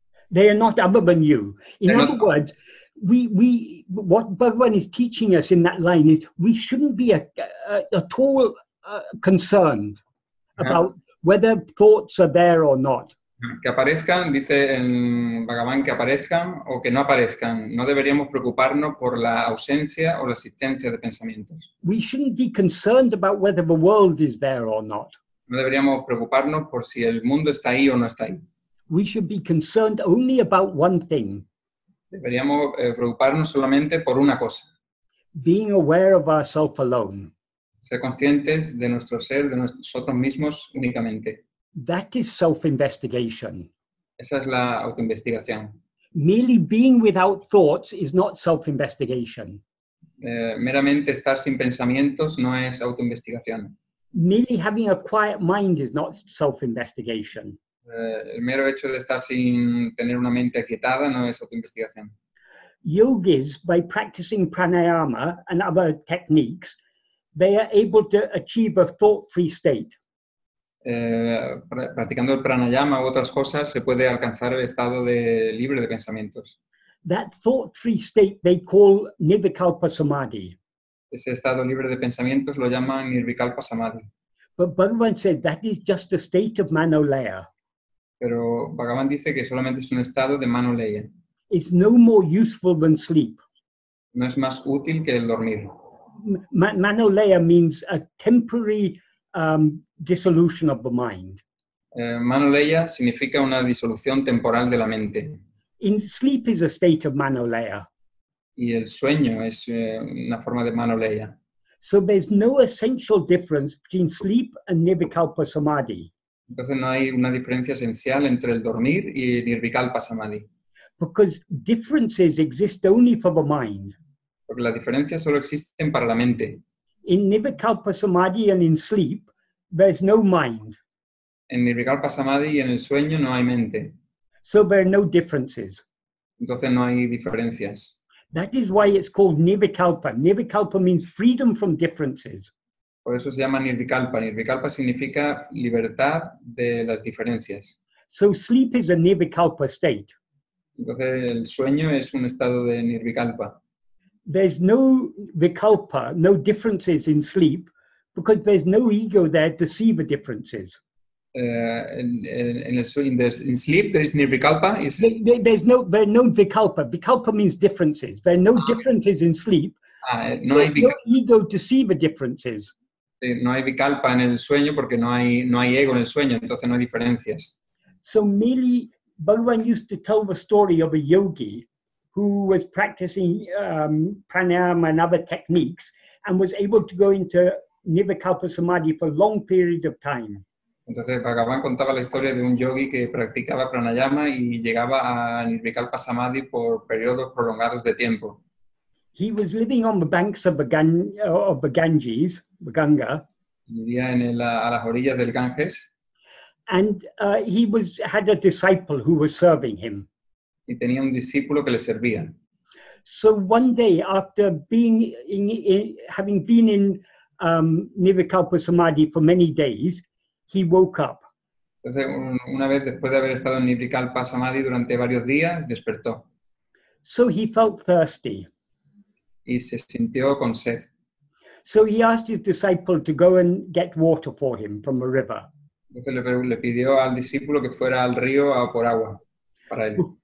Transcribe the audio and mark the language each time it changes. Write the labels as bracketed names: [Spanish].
[English] They are not other than you. In other words, what Bhagavan is teaching us in that line is we shouldn't be at all concerned about whether thoughts are there or not. [Spanish] Que aparezcan, dice en Bhagavan, que aparezcan o que no aparezcan. No deberíamos preocuparnos por la ausencia o la existencia de pensamientos. [English] We shouldn't be concerned about whether the world is there or not. [Spanish] No deberíamos preocuparnos por si el mundo está ahí o no está ahí. [English] We should be concerned only about one thing. [Spanish] Deberíamos preocuparnos solamente por una cosa. [English] Being aware of ourselves alone. [Spanish] Ser conscientes de nuestro ser, de nosotros mismos únicamente. [English] That is self-investigation. [Spanish] Esa es la autoinvestigación. [English] Merely being without thoughts is not self-investigation. [Spanish] Meramente estar sin pensamientos no es autoinvestigación. [English] Merely having a quiet mind is not self-investigation. [Spanish] El mero hecho de estar sin tener una mente aquietada no es autoinvestigación. [English] Yogis, by practicing pranayama and other techniques, they are able to achieve a thought-free state. [Spanish] Practicando el pranayama u otras cosas se puede alcanzar el estado libre de pensamientos. [English] That thought-free state they call nirvikalpa samadhi. [Spanish] Ese estado libre de pensamientos lo llaman nirvikalpa samadhi. [English] But Bhagavan said that is just a state of manolaya. [Spanish] Pero Bhagavan dice que solamente es un estado de manoleya. [English] It's no more useful than sleep. [Spanish] No es más útil que el dormir. [English] Manolaya means a temporary dissolution of the mind. [Spanish] Manoleya significa una disolución temporal de la mente. [English] In sleep is a state of manolaya. [Spanish] Y el sueño es una forma de manoleya. [English] So there's no essential difference between sleep and nirvikalpa samadhi. [Spanish] Entonces no hay una diferencia esencial entre el dormir y nirvikalpa samadhi. [English] Because differences exist only for the mind. [Spanish] Porque las diferencias solo existen para la mente. [English] In nirvikalpa samadhi and in sleep, there's no mind. [Spanish] En nirvikalpa samadhi y en el sueño no hay mente. [English] So there are no differences. [Spanish] Entonces no hay diferencias. [English] That is why it's called nirvikalpa. Nirvikalpa means freedom from differences. [Spanish] Por eso se llama nirvikalpa. Nirvikalpa significa libertad de las diferencias. [English] So sleep is a nirvikalpa state. [Spanish] Entonces el sueño es un estado de nirvikalpa. [English] There's no vikalpa, no differences in sleep, because there's no ego there to see the differences. In sleep there is nirvikalpa. There's no vikalpa. Vikalpa means differences. There are no differences in sleep. [Spanish] No hay [English] no ego to see the differences. [Spanish] No hay vikalpa en el sueño porque no hay ego en el sueño, entonces no hay diferencias. [English] So merely, Bhagavan used to tell the story of a yogi who was practicing pranayama and other techniques and was able to go into nirvikalpa samadhi for long periods of time. [Spanish] Entonces Bhagavan contaba la historia de un yogi que practicaba pranayama y llegaba a nirvikalpa samadhi por periodos prolongados de tiempo. [English] He was living on the banks of the Ganges, the Ganga. [Spanish] Vivía a las orillas del Ganges. [English] And he had a disciple who was serving him. [Spanish] Y tenía un discípulo que le servía. [English] So one day, after having been in nirvikalpa samadhi for many days, he woke up. [Spanish] Entonces, una vez después de haber estado en nirvikalpa samadhi durante varios días, despertó. [English] So he felt thirsty. [Spanish] Y se sintió con sed. [English] So he asked his disciple to go and get water for him from a river. [Spanish] Entonces le pidió al discípulo que fuera al río a por agua para él.